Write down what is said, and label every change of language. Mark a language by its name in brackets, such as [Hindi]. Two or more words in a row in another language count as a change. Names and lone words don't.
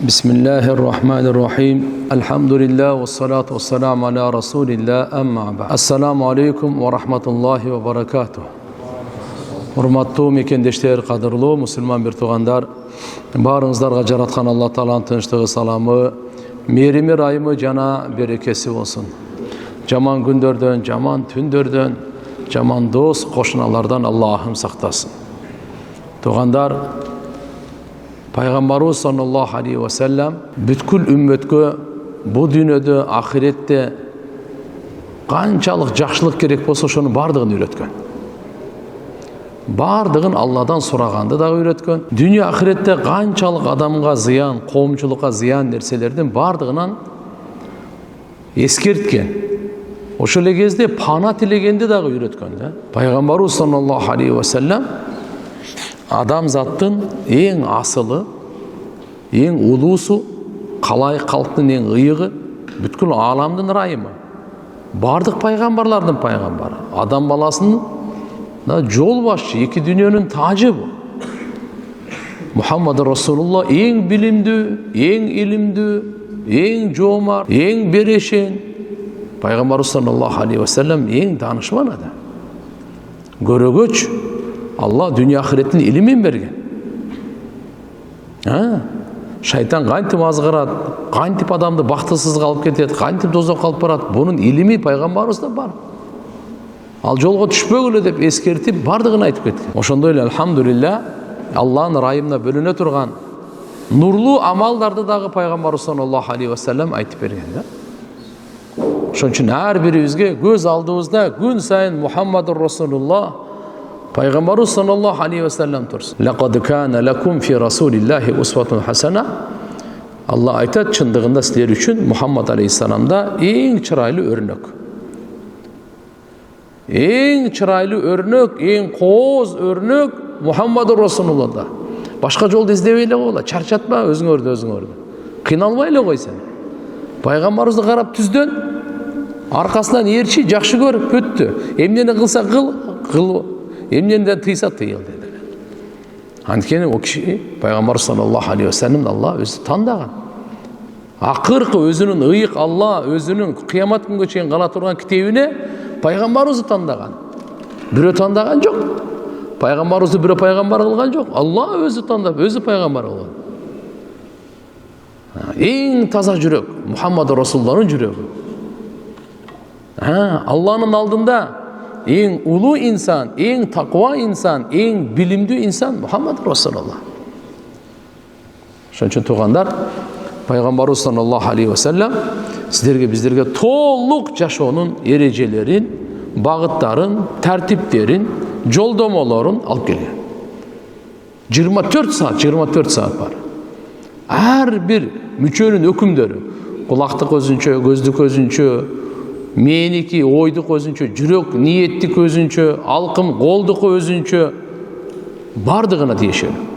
[Arabic] بسم الله الرحمن الرحيم. الحمد لله والصلاة والسلام على رسول الله أما بعد. السلام عليكم ورحمة الله وبركاته. [Kyrgyz] Hurmattуу мекендештер, кадырлуу мусулман бир туугандар, баарыңыздарга жараткан Алла Тааланын тынчтыгы, саламы, мээрими, райымы жана берекеси болсун. Жаман күндөрдөн, жаман түндөрдөн, жаман дос, кошуналардан Аллахым сактасын. Туугандар, Пайгамбарыбыз [Arabic] صلى الله عليه وسلم [Kyrgyz] бүткүл үммөткө бул дүйнөдө, ахиретте канчалык жакшылык керек болсо ошонун бардыгын үйрөткөн. Бардыгын Алладан сураганды дагы үйрөткөн. Дүйнө ахиретте канчалык адамга зыян, коомчулукка зыян нерселердин бардыгынан эскерткен. Ошол эле кезде пана тилегенди дагы үйрөткөн. Пайгамбарыбыз [Arabic] صلى الله عليه وسلم [Kyrgyz] адамзаттын эң асылы, эң улуусу, калай калктын эң ыйыгы, бүткүл ааламдын ырайымы. Бардык пайгамбарлардын пайгамбары. Адам баласынын жол башчы, эки дүйнөнүн тажы бу. Мухаммад Расулулла эң билимдүү, эң илимдүү, эң жоомар, эң берешен. Пайгамбарыбыз [Arabic] صلى الله عليه وسلم [Kyrgyz] эң данышман адам. Көрөгөч Алла дүйнө ахиреттин илимин берген. Шайтан кантип азгырат, кантип адамды бактысыз калып кетет, кантип дозокко алып барат, бунун илими пайгамбарыбызда бар. Ал жолго түшпөгүлө деп эскертип, бардыгын айтып кеткен. Ошондой эле алхамдулилля, Алланын ырайымына бөлүнө турган нурлуу амалдарды дагы пайгамбарыбыз [Arabic] صلى الله عليه وسلم [Kyrgyz] айтып берген. Ошон үчүн ар бирибизге көз алдыбызда күн сайын Мухаммадур Расулулла, Пайгамбарыбыз [Arabic] صلى الله عليه وسلم [Kyrgyz] турсун. [Arabic] لقد كان لكم في رسول الله أسوة حسنة. [Kyrgyz] Алла айтат, чындыгында силер үчүн Мухаммад алейхиссаламда эң чырайлуу өрнөк. Эң чырайлуу өрнөк, эң кооз өрнөк Мухаммадур Расулуллада. Башка жолду издебей эле койгула, чарчатма өзүңөрдү. Кыйналбай эле кой сен. Пайгамбарыбызды карап түздөн, аркасынан ээрчи, жакшы көрүп бүттү. Эмнени кылса кыл, эмнеден тыйса тыйыл dedi. Анткени о киши Пайгамбар [Arabic] صلى الله عليه وسلم [Kyrgyz] Алла өзү тандаган. Акыркы өзүнүн ыйык Алла өзүнүн кыямат күнгө чейин кала турган китебине Пайгамбарыбызды тандаган. Бирөө тандаган жок. Пайгамбарыбызды бирөө пайгамбар кылган жок. Алла өзү тандап, өзү пайгамбар кылган. Эң таза жүрөк Мухаммад Расулулланын жүрөгү. Алланын алдында эң улуу инсан, эң таква инсан, эң билимдүү инсан Мухаммад Расулулла. Ошон үчүн туугандар, Пайгамбарыбыз [Arabic] صلى الله عليه وسلم [Kyrgyz] сиздерге, биздерге толук жашоонун эрежелерин, багыттарын, тартиптерин, жолдомолорун алып келген. 24 саат бар. Ар бир мүчөнүн өкүмдөрү, кулактык өзүнчө, көздүк өзүнчө, меники, ойдук өзүнчө, жүрөк, ниеттик өзүнчө, алкым, колдук өзүнчө, бардыгына тиешелүү.